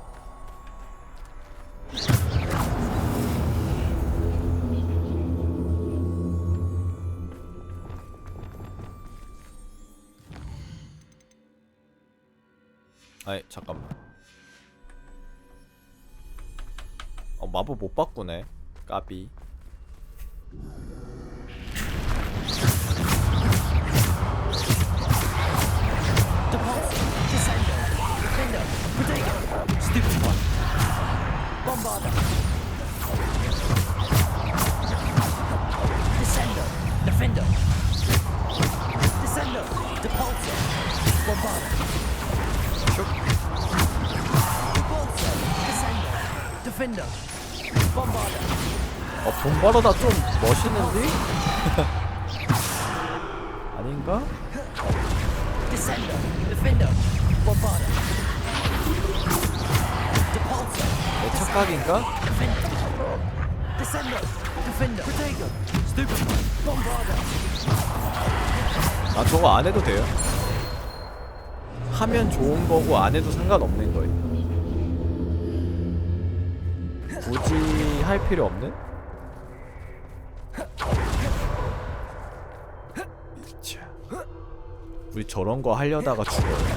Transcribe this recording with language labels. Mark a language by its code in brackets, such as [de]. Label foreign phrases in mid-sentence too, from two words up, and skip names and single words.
[ko] 아이 잠깐만. 마법 못 바꾸네. 까비. Bombarder. Descender. Defender. Descender. Depulsor. Bombarder. Depulsor. Descender. Defender. Bombarder. bombarda 좀 멋있는데? 아닌가? Descender. Defender. Bombarder. Depulsor. 내 착각인가? Descender. Defender. Protego. Stupid. Bombarder. 아 저거 안 해도 돼요? 하면 좋은 거고 안 해도 상관없는 거예요. 굳이 할 필요 없는? 자, 우리 저런 거 하려다가 죽어요.